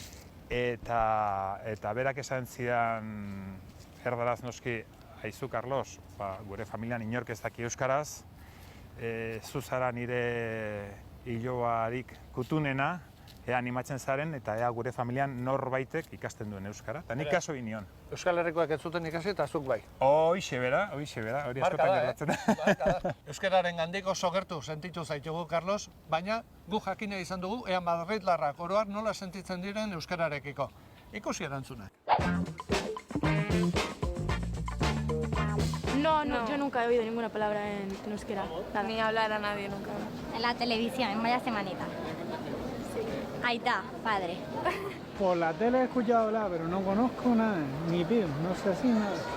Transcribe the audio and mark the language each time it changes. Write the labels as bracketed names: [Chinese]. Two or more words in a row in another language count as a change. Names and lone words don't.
[Basque] eta berak esan zidan erdaraz noski, aizu Carlos, gure familian inork ez daki euskaraz, zu zara nire hiloarik kutunena, ea animatzen zaren, eta ea gure familian norbaitek ikasten duen euskara, eta nik kaso inion. Euskal Herrikoak ez zuten ikasi eta zuk bai. Hoixe bera, hori askotan gertatzen da. Euskararen gandik oso gertu sentitu zaitugu, Carlos, baina gu jakina izan dugu, ea madrildarrak oroar nola sentitzen diren euskararekiko. Ikusi erantzunak. [Spanish] No, yo nunca he oído ninguna palabra en euskera. Ni hablar a nadie nunca. En la televisión, vaya semanita. Aita, padre. Por la tele he escuchado hablar, pero no conozco nada, ni pío, no sé así nada.